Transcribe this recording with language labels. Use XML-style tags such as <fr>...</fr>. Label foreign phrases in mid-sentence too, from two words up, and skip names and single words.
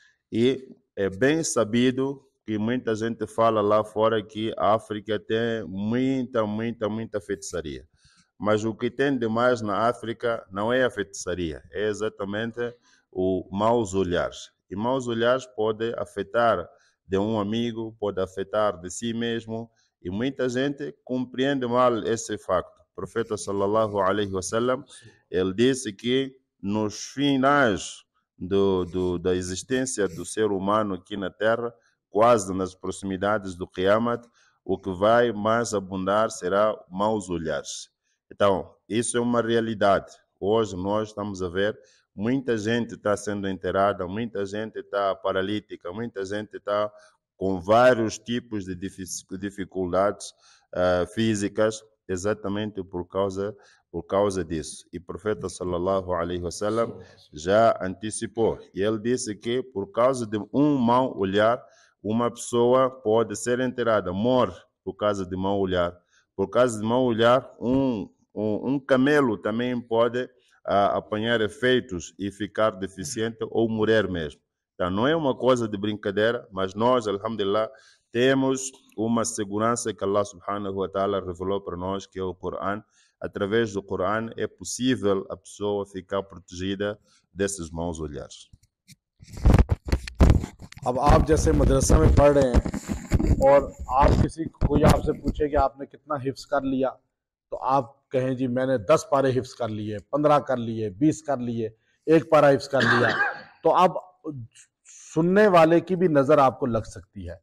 <pt>E é bem sabido que muita gente fala lá fora que a África tem muita feitiçaria. Mas o que tem demais na África não é a feitiçaria, é exatamente o maus olhares. E maus olhares podem afetar de um amigo, pode afetar de si mesmo, e muita gente compreende mal esse facto. O profeta</pt> <ar>صلى الله عليه وسلم,</ar> <pt>ele disse que nos finais da existência do ser humano aqui na Terra, quase nas proximidades do Qiyamat, o que vai mais abundar será maus olhares. Então, isso é uma realidade. Hoje nós estamos a ver, muita gente está sendo enterrada, muita gente está paralítica, muita gente está com vários tipos de dificuldades físicas, exatamente por causa disso. E o profeta</pt> <ar>صلى الله عليه وسلم</ar> <pt>já antecipou. E ele disse que por causa de um mau olhar, uma pessoa pode ser enterrada, morre por causa de mau olhar. Por causa de mau olhar, um camelo também pode apanhar efeitos e ficar deficiente ou morrer mesmo. Então, não é uma coisa de brincadeira, mas nós, alhamdulillah, temos uma segurança que Allah</pt> <ar>سبحانه وتعالى</ar> <pt>revelou para nós, que é o Coran. Através do Coran é possível a pessoa ficar protegida desses maus olhares.</pt> <hi>अब आप जैसे मदरसा में पढ़ रहे हैं और आप कोई आपसे पूछे कि आपने कितना हिफ्स कर लिया, तो आप कहें जी मैंने 10 पारे हिफ्स कर लिए, 15 कर लिए, 20 कर लिए, 1 पारा हिफ्स कर लिया, तो अब सुनने वाले की भी नज़र आपको लग सकती है।</hi>